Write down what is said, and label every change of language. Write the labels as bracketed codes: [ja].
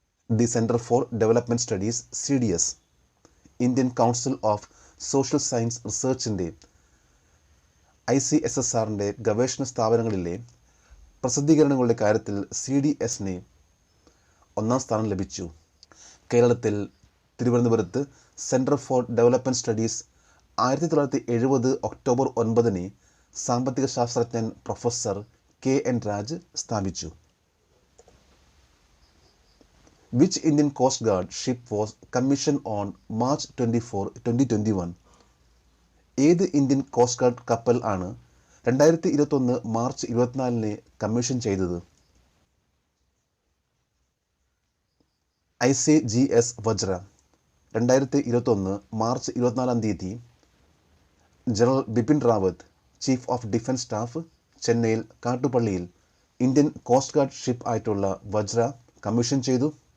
[ml] The centre for development studies CDS, Indian council of social science റിസർച്ചിൻ്റെ ICSSRൻ്റെ ഗവേഷണ സ്ഥാപനങ്ങളിലെ പ്രസിദ്ധീകരണങ്ങളുടെ കാര്യത്തിൽ CDSന് ഒന്നാം സ്ഥാനം ലഭിച്ചു. കേരളത്തിൽ തിരുവനന്തപുരത്ത് centre for development studies 1970 October 9 സാമ്പത്തിക ശാസ്ത്രജ്ഞൻ പ്രൊഫസർ KN രാജ് സ്ഥാപിച്ചു. [en] Which Indian Coast Guard ship was commissioned on March 24, 2021? [ml] ഏത് ഇന്ത്യൻ കോസ്റ്റ് ഗാർഡ് കപ്പൽ ആണ് 2021 മാർച്ച് 24 കമ്മീഷൻ ചെയ്തത്? ICGS വജ്ര. 2021 March 24 general Bipin Rawat, chief of defence staff, ചെന്നൈയിൽ കാട്ടുപള്ളിയിൽ ഇന്ത്യൻ കോസ്റ്റ് ഗാർഡ് ഷിപ്പ് ആയിട്ടുള്ള വജ്ര commission ചെയ്തു.